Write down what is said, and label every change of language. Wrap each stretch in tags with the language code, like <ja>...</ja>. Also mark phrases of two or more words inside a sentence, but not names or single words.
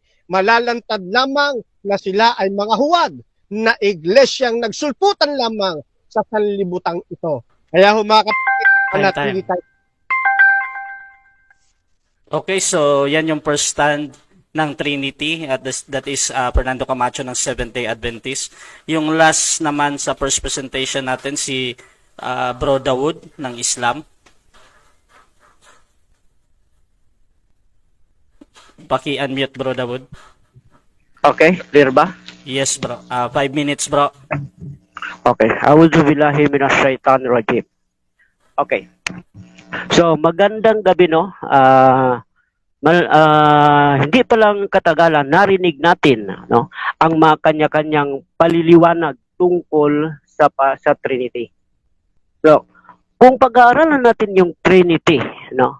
<tl>Malalantad lamang na sila ay mga huwad na iglesyang nagsulputan lamang sa sanlibutang ito. Kaya humakapit Time. Okay, so yan yung</tl> <en>first stand</en> <tl>ng Trinity at</tl> <en>that is</en> <tl>Fernando Camacho ng Seventh-day Adventist. Yung last naman sa</tl> <en>first presentation</en> <tl>natin si Bro Dawood ng Islam. Paki-unmute Bro Dawood. Okay, clear ba?</tl> <en>Yes bro. 5 minutes bro.</en> <tl>Okay.</tl> <ar>أعوذ بالله من الشيطان الرجيم.</ar> <tl>Okay. So, magandang gabi, no? Hindi pa lang katagalan, narinig natin, no? Ang mga kanya-kanyang paliliwanag tungkol sa Trinity. So, kung pag-aaralan natin yung Trinity, no?</tl>